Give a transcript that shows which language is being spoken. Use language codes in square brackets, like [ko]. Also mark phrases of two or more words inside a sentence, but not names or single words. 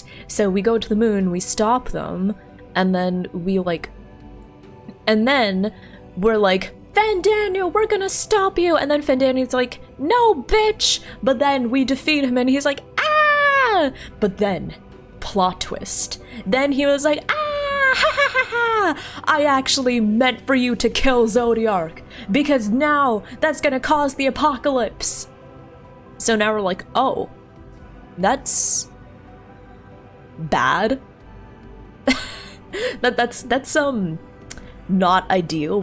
[en] So we go to the moon, we stop them, and then we like. And then we're like, Fandaniel, we're gonna stop you. And then Fandaniel's like, no, bitch. But then we defeat him and he's like, ah. But then, plot twist. Then he was like, ah, ha ha ha ha. I actually meant for you to kill Zodiac because now that's gonna cause the apocalypse. So now we're like, oh, that's bad. That's not ideal.